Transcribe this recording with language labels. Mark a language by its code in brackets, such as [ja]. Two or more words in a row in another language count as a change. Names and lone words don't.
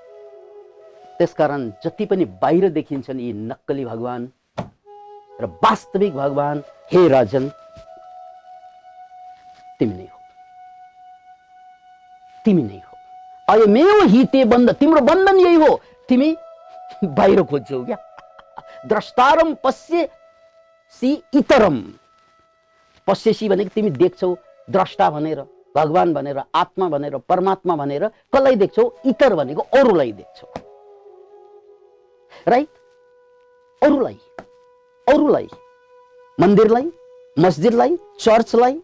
[ne] त्यसकारण जति पनि बाहिर देखिन्छन् यी नक्कली भगवान र वास्तविक भगवान, हे राजन, तिमी नै हो, तिमी नै हो। [sa] अयमेव हिते बन्ध, [ne] तिम्रो बन्धन यही हो। तिमी बाहिर खोज्छौ क्या? [sa] द्रष्टारम पश्यसि इतरम। [ne] पश्यसि भनेको तिमी देख्छौ, द्रष्टा भनेर, भगवान भनेर, आत्मा भनेर, परमात्मा भनेर कसलाई देख्छौ? इतर भनेको अरूलाई देख्छौ, राइट? अरूलाई, अरूलाई, मन्दिरलाई, मस्जिदलाई, चर्चलाई।